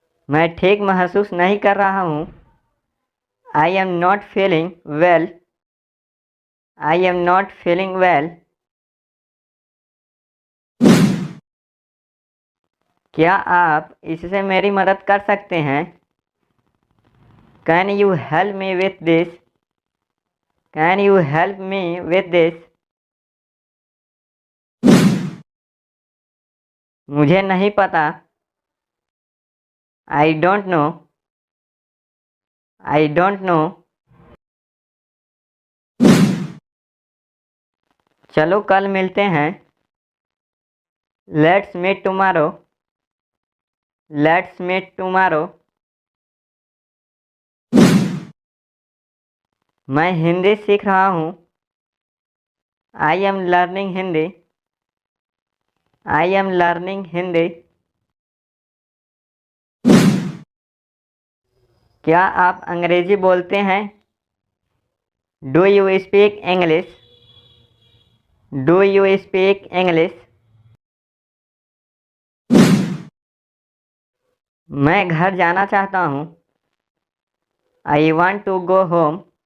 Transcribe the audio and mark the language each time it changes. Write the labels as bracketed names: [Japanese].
[Hindi] मैं ठीक महसूस नहीं कर रहा हूँ। [English] I am not feeling well. I am not feeling well. [Hindi] क्या आप इससे मेरी मदद कर सकते हैं? [English] Can you help me with this? Can you help me with this? [Hindi] मुझे नहीं पता। [English] I don't know. I don't know. [Hindi] चलो कल मिलते हैं। [English] Let's meet tomorrow. Let's meet tomorrow. [Hindi] मैं हिंदी सीख रहा हूँ। [English] I am learning Hindi. I am learning Hindi. [Hindi] क्या आप अंग्रेजी बोलते हैं? [English] Do you speak English? Do you speak English? [Hindi] मैं घर जाना चाहता हूँ। [English] I want to go home.